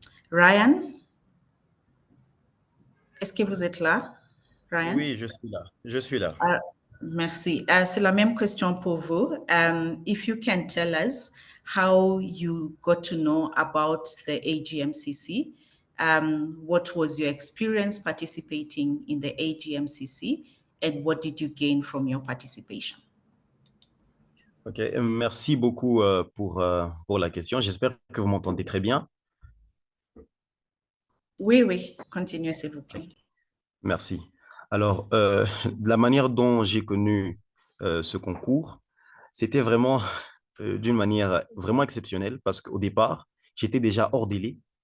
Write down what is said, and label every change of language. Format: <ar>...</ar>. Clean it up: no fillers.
<fr>Ryan, est-ce que vous êtes là, Ryan? Oui, je suis là. Je suis là. Merci. C'est la même question pour vous.</fr> <en>If you can tell us how you got to know about the AGEMCC, what was your experience participating in the AGEMCC, and what did you gain from your participation?</en> <fr>Ok, merci beaucoup pour la question. J'espère que vous m'entendez très bien. Oui, oui, continuez s'il vous plaît. Merci. Alors, la manière dont j'ai connu ce concours, c'était vraiment d'une manière vraiment exceptionnelle parce qu'au départ, j'étais déjà hors délai.</fr>